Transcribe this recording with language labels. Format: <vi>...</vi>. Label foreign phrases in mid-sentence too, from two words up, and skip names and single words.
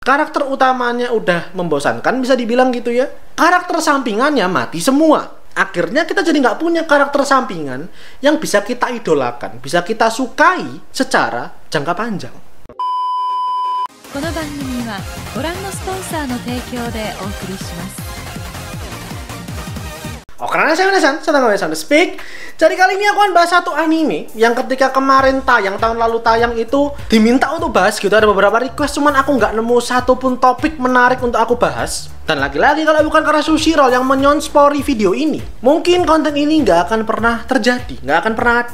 <id>karakter utamanya udah membosankan, bisa dibilang gitu ya. Karakter sampingannya mati semua. Akhirnya kita jadi nggak punya karakter sampingan yang bisa kita idolakan, bisa kita sukai secara jangka panjang.</id> <ja>この番組はご覧のスポンサーの提供でお送りします。</ja> <id>Oke, karena saya Nesan, senang banget Sound Speak. Jadi kali ini aku akan bahas satu anime yang ketika kemarin tayang, tahun lalu tayang itu diminta untuk bahas gitu. Ada beberapa request, cuman aku nggak nemu satupun topik menarik untuk aku bahas. Dan lagi-lagi kalau bukan karena Sushiro yang menyonspori video ini, mungkin konten ini nggak akan pernah terjadi, nggak akan pernah ada.</id>